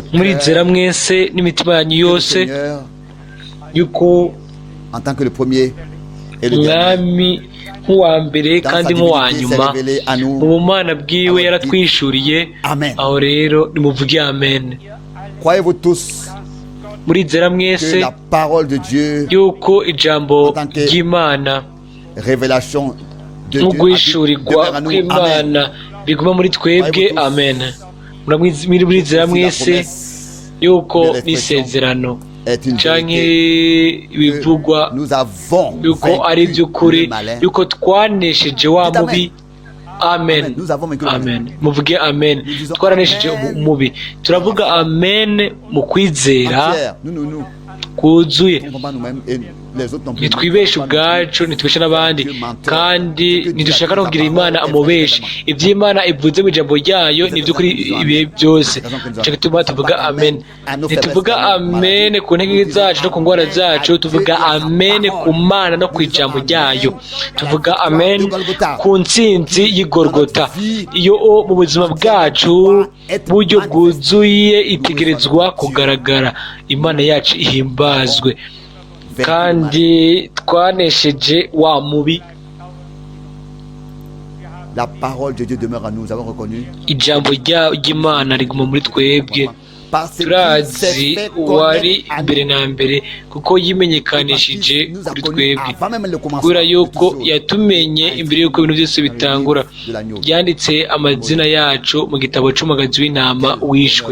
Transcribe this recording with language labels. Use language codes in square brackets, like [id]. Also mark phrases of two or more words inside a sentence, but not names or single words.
[rn] Murizera [fr] cœur [rn] mwese n'imitima yanyu [fr] que le [rn] yose [fr] Seigneur, [rn] yuko [fr] en tant que le premier et le dernier, [rn] umwami nk'uwa mbere [fr] dans [rn] kandi [fr] sa [rn] nk'uwa [fr] divinité, s'est [rn] nyuma [fr] révélé à [rn] mu [fr] nous. [rn] bumana bwiwe yaratwishuriye. Amen. Aho rero nimuvuge amen. [fr] Croyez-vous tous [rn] Murizera [fr] que [rn] mwese [fr] la parole de Dieu, [rn] yuko ijambo ry'Imana [fr] révélation de [rn] no [fr] Dieu, [rn] guhishurirwa [fr] demeure à nous. Amen. [rn] kw'Imana biguma muri twebwe, amen. Murizera [fr] Si la [rn] mwese [fr] promesse [rn] yuko n'isezerano [fr] est une [rn] canke [fr] vérité, [rn] ibivugwa [fr] que nous avons [rn] yuko ari [fr] vaincu [rn] iby'ukuri, [fr] le malin. [rn] yuko twanesheje wa mubi. Amen. Amen. [fr] Nous avons vaincu le malin. [rn] Amen. Muvuge amen. [fr] Nous disons [rn] Twaranesheje [fr] amen. [rn] umubi. Turavuga amen mu kwizera [fr] Entière. Nous [rn] kuzuye. [fr] ne trompons pas nous-mêmes et les autres non plus. [rn] Ntitwibeshe ubwacu, ntitubeshe n'abandi, kandi ntidushaka no kugira Imana amubeshe. Ibyo Imana ivuze mu ijambo ryayo ni iby'ukuri ibihe byose. Nicyo gituma tuvuga amen. Ntituvuga amen ku ntege zacu no ku ngwara zacu, tuvuga amen ku Mana no ku ijambo ryayo. Tuvuga amen ku ntsinzi y'Igorogota. Iyo mu buzima bwacu buryo bwuzuye itegerezwa kugaragara. Imana yacu ihimbazwe. Kandi twanesheje wa mubi. [fr] La parole de Dieu demeure à nous. Nous avons reconnu. [rn] Ijambo ry'Imana riguma muri twebwe. Turazi uwari mbere na mbere kuko yimenyekanishije kuri twebwe, kubera yuko yatumenye imbere y'uko ibintu byose bitangura. Yanditse amazina yacu mu gitabo c'umagazi w'intama wishwe.